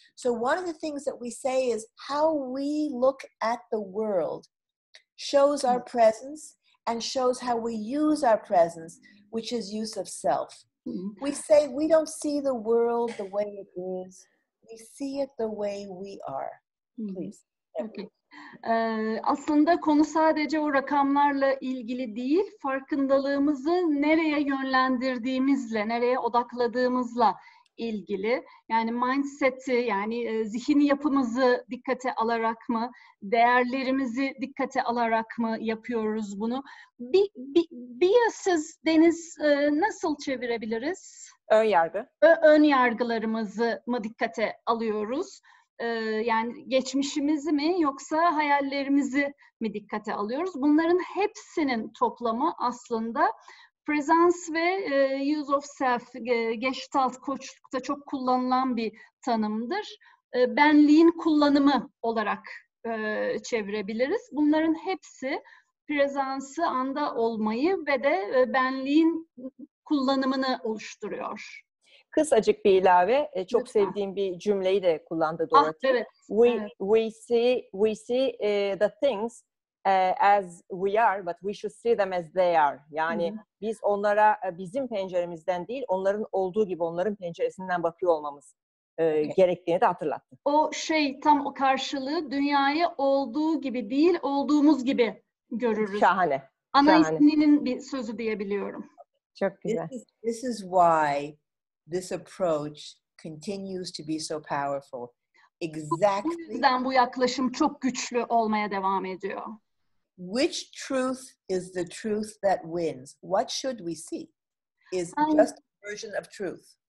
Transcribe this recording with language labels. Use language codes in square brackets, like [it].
[en] So one of the things that we say is how we look at the world shows our presence and shows how we use our presence, which is use of self. We say we don't see the world the way it is. We see it the way we are. Please. Okay. [tr] Aslında konu sadece o rakamlarla ilgili değil, farkındalığımızı nereye yönlendirdiğimizle, nereye odakladığımızla ilgili. Yani mindset'i, yani zihin yapımızı dikkate alarak mı, değerlerimizi dikkate alarak mı yapıyoruz bunu? Biases, Deniz, nasıl çevirebiliriz? Ön yargı. Ön yargılarımızı mı dikkate alıyoruz? Yani geçmişimizi mi yoksa hayallerimizi mi dikkate alıyoruz? Bunların hepsinin toplamı aslında Prezans ve [en] use of self, [tr] Gestalt koçlukta çok kullanılan bir tanımdır. Benliğin kullanımı olarak çevirebiliriz. Bunların hepsi prezansı, anda olmayı ve de benliğin kullanımını oluşturuyor. Kısacık bir ilave, çok sevdiğim bir cümleyi de kullandı Dorothy. Evet. [en] We see the things as we are, but we should see them as they are. [tr] Yani biz onlara bizim penceremizden değil, onların olduğu gibi, onların penceresinden bakıyor olmamız gerektiğini de hatırlattı. O tam o karşılığı, dünyayı olduğu gibi değil, olduğumuz gibi görürüz. Şahane. Ana isminin bir sözü diyebiliyorum. Çok güzel. [en] This is why this approach continues to be so powerful. Exactly. [tr] Bu yüzden bu yaklaşım çok güçlü olmaya devam ediyor. [en] Which truth is the truth that wins? What should we see? Is just a version of truth.